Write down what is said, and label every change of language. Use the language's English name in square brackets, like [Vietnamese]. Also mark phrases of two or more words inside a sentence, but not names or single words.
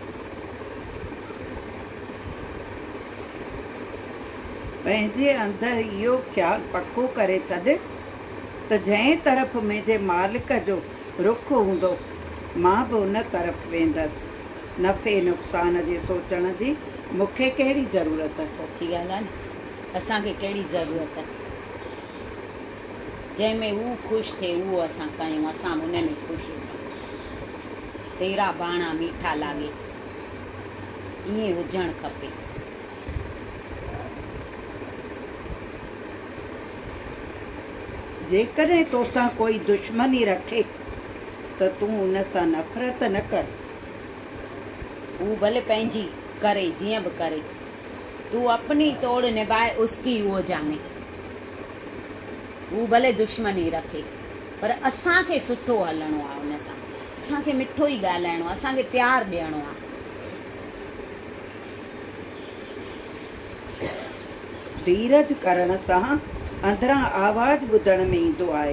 [Sindhi] पंहिंजे अंदरि इहो ख़्यालु पको करे छॾ त जंहिं तरफ़ मुंहिंजे मालिक जो रुख हूंदो मां बि उन तरफ़ वेंदसि। नफ़े नुक़सान जे सोचण जी मूंखे कहिड़ी ज़रूरत आहे? सची ॻाल्हि आहे न, असांखे कहिड़ी ज़रूरत आहे? जंहिंमें हू ख़ुशि थिए उहो असां कयूं, असां उन में ख़ुशि हुजूं। [Punjabi] तेरा बाणा मीठा लागे, [Sindhi] ईअं हुजणु खपे। जेकॾहिं तोसां कोई दुश्मनी रखे त तूं उन सां नफ़रत न कर। हू भले पंहिंजी करे जीअं बि करे, तूं [Hindi] अपनी तोड़ निभाए उसकी वो जाने। [Sindhi] हू भले दुश्मनी रखे, पर असांखे सुठो हलणो आहे उन सां, असांखे मिठो ई ॻाल्हाइणो आहे, असांखे प्यारु ॾियणो आहे। धीरज करण सां अंदरां आवाज़ ॿुधण में ईंदो आहे।